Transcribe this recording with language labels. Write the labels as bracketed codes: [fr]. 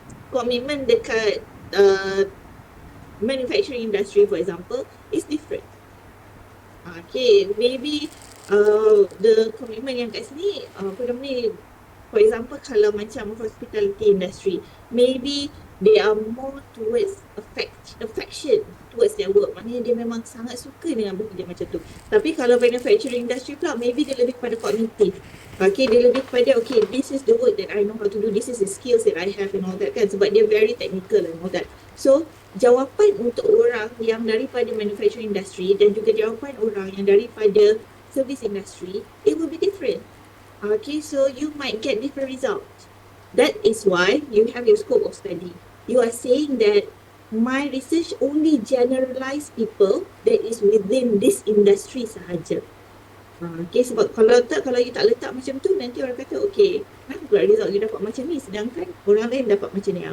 [en] Commitment dekat manufacturing industry for example is different. Okay, maybe the commitment [ms] yang kat sini apa nama ni, [en] for example kalau macam hospitality industry, maybe they are more towards affection towards their work. [ms] Maknanya dia memang sangat suka dengan bekerja macam tu. Tapi kalau manufacturing industry pula, maybe dia lebih kepada kognitif. [en] Okay, [ms] dia lebih kepada, [en] okay, this is the work that I know how to do, this is the skills that I have and all that kan. Sebab dia very technical and all that. [ms] So, jawapan untuk orang yang daripada manufacturing industry dan juga jawapan orang yang daripada service industry, [en] it will be different. Okay, so you might get different results. That is why you have your scope of study. You are saying that my research only generalize people that is within this industry [ms] sahaja. Okay, sebab kalau you tak letak macam tu, nanti orang kata, okay, kenapa pula result you dapat macam ni sedangkan orang lain dapat macam ni.